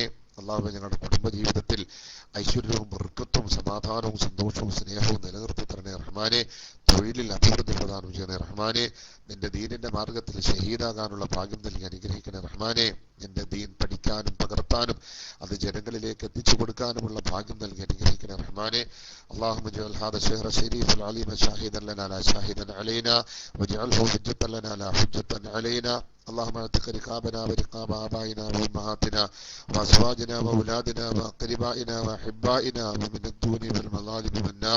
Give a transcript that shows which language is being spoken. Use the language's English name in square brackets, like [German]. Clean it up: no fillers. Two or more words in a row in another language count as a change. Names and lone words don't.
[Malayalam] അല്ലാഹുവേ, ഞങ്ങളുടെ കുടുംബജീവിതത്തിൽ ഐശ്വര്യവും ബർക്കത്തും സമാധാനവും സന്തോഷവും സ്നേഹവും നിലനിർത്തി തരണേ റഹ്മാനെ. തൊഴിലിൽ അഭിവൃദ്ധി പ്രദാനം ചെയ്യണേ റഹ്മാനെ. നിന്റെ ദീനിന്റെ മാർഗത്തിൽ ഷഹീദാകാനുള്ള ഭാഗ്യം നൽകി അനുഗ്രഹിക്കണേ റഹ്മാനെ. നിന്റെ ദീൻ പഠിക്കാനും പകർത്താനും അത് ജനങ്ങളിലേക്ക് എത്തിച്ചു കൊടുക്കാനുമുള്ള ഭാഗ്യം നൽകി അനുഗ്രഹിക്കണേ റഹ്മാനെ. [Arabic] اللهم اجعل هذا الشهر الشريف العليم شاهدا لنا لا شاهدا علينا واجعله حجة لنا لا حجة علينا. اللهم اعتق رقابنا ورقاب آبائنا وأمهاتنا وأزواجنا وأولادنا وأقربائنا وأحبائنا ومن الدون والمظالم والنار.